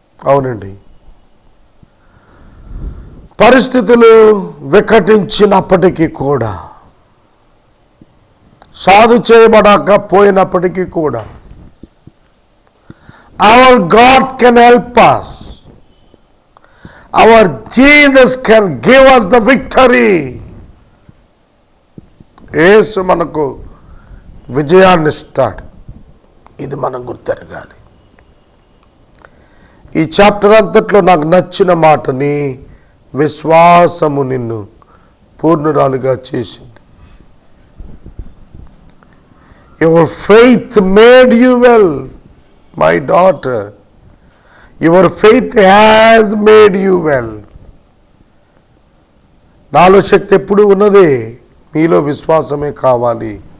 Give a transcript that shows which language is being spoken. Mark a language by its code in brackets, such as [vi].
[te] అవునండి, పరిస్థితులు వికటించినప్పటికీ కూడా, సాధు చేయబడకపోయినప్పటికీ కూడా, [en] Our God can help us. Our Jesus can give us the victory. [te] యేసు మనకు విజయాన్ని ఇస్తాడు. ఇది మనం గుర్తెరగాలి. ఈ చాప్టర్ అంతట్లో నాకు నచ్చిన మాటని విశ్వాసము నిన్ను పూర్ణురాలుగా చేసింది. [en] Your faith made you well, my daughter. Your faith has made you well. [te] నాలో శక్తి ఎప్పుడు ఉన్నది, మీలో విశ్వాసమే కావాలి.